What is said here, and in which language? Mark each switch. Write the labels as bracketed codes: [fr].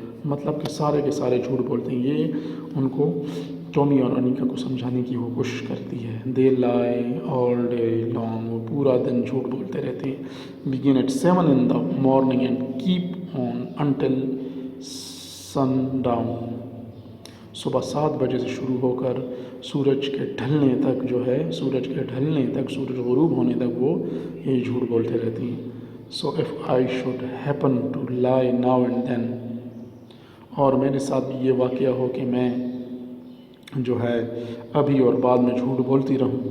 [ur] مطلب کہ سارے کے سارے جھوٹ بولتے ہیں. یہ ان کو ٹومی اور انیکا کو سمجھانے کی وہ کوشش کرتی ہے. [en] they lie all day long, [ur] وہ پورا دن جھوٹ بولتے رہتے ہیں. [en] Begin at 7 in the morning and keep on until sundown. [ur] صبح 7 بجے سے شروع ہو کر سورج کے ڈھلنے تک جو ہے، سورج غروب ہونے تک وہ یہ جھوٹ بولتے رہتے ہیں. [en] so if I should happen to lie now and then, [ur] اور میرے ساتھ بھی یہ واقعہ ہو کہ میں جو ہے ابھی اور بعد میں جھوٹ بولتی رہوں.